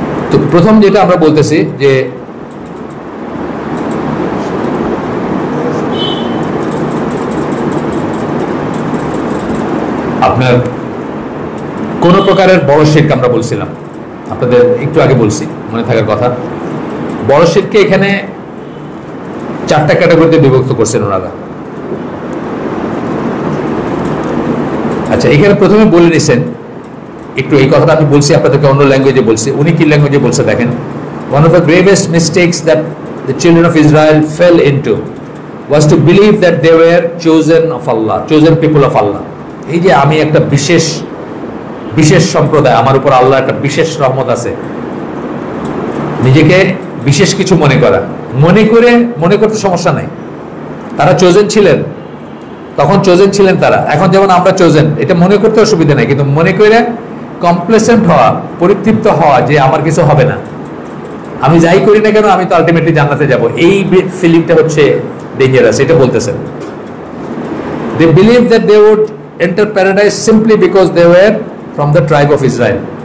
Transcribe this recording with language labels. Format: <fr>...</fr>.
<bn>তো প্রথম যেটা আমরা বলতেছি যে আপনার কোন প্রকারের বড় শিরক, আমরা বলছিলাম আপনাদের একটু আগে বলছি, মনে থাকার কথা। বড় শিরককে এখানে 4টা ক্যাটাগরিতে বিভক্ত করছেন ওনারা। আচ্ছা, এখানে প্রথমে বলে নিছেন একটু, এই কথাটা আমি বলছি আপনাদেরকে অন্য ল্যাঙ্গুয়েজে বলছি, উনি কি ল্যাঙ্গুয়েজে বলছে দেখেন।</bn> <en>One of the gravest mistakes that the children of Israel fell into was to believe that they were chosen of Allah, chosen people of Allah.</en> <bn>এই যে আমি একটা বিশেষ সম্প্রদায়, আমার উপর আল্লাহ একটা বিশেষ রহমত আছে, নিজেকে বিশেষ কিছু মনে করা, মনে করতে সমস্যা নাই। তারা চোজেন ছিলেন, তখন চোজেন ছিলেন তারা, এখন যেমন আমরা চোজেন, এটা মনে করতে অসুবিধা নাই, কিন্তু মনে করে কমপ্লেসেন্ট হওয়া, পরিতৃপ্ত হওয়া যে আমার কিছু হবে না, আমি যাই করি না কেন আমি তো আলটিমেটলি জান্নাতে যাব, এই ফিলিংটা হচ্ছে ডেঞ্জারাস। এটা বলতেছেন</bn> <en>they believed that they would enter paradise simply because they were from the tribe of Israel.</en>